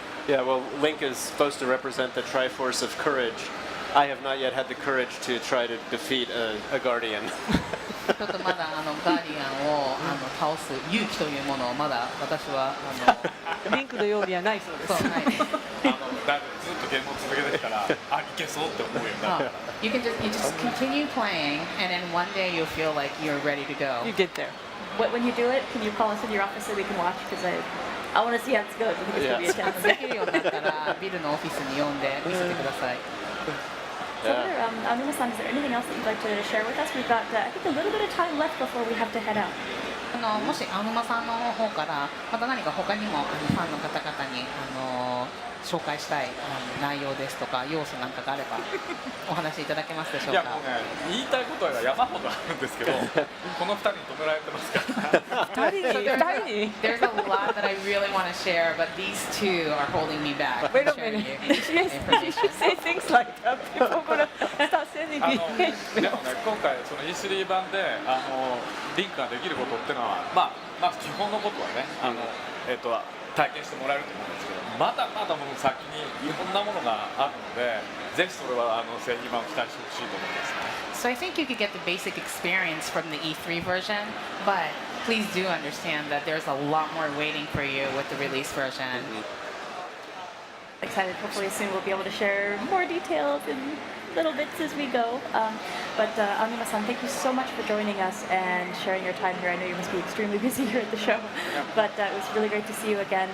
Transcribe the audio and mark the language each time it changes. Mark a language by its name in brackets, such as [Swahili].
[English] Yeah, well, Link is supposed to represent the Triforce of courage. I have not yet had the courage to try to defeat a guardian. [Japanese] ちょっとまだガーディアンを倒す勇気というものをまだ私はリンクのようにはないそうです。そうないです。だいぶずっとゲームを続けてきたら、あ、いけそうって思うようになったから。 [English] You just continue playing, and then one day you'll feel like you're ready to go. You get there. When you do it, can you call us in your office so we can watch? Because I want to see how it's good. I think it's going to be a challenge. [Japanese] できるようになったらビルのオフィスに呼んで見せてください。 [English] So there, Anuma-san, is there anything else that you'd like to share with us? We've got, I think, a little bit of time left before we have to head out. [Japanese] もしアヌマさんの方からまた何か他にもファンの方々に紹介したい内容ですとか要素なんかがあればお話しいただけますでしょうか。いやもうね、言いたいことは山ほどあるんですけど、この2人に止められてますから。二人に [English] There's a lot that I really want to share, but these two are holding me back. Wait a from sharing minute. you Yes, you should say things like that. People are gonna start sending [Japanese] で [English] me. [Japanese] もね、今回その E3 版でリンクができることっていうのは、まず基本のことはね、体験してもらえると思うんですけど、まだまだもう先にいろんなものがあるので、ぜひそれは製品版を期待してほしいと思いますね。 [English] So I think you could get the basic experience from the E3 version, but please do understand that there's a lot more waiting for you with the release version. Excited. Hopefully soon we'll be able to share more details and little bits as we go. But Anuma-san, thank you so much for joining us and sharing your time here. I know you must be extremely busy here at the show, but it was really great to see you again.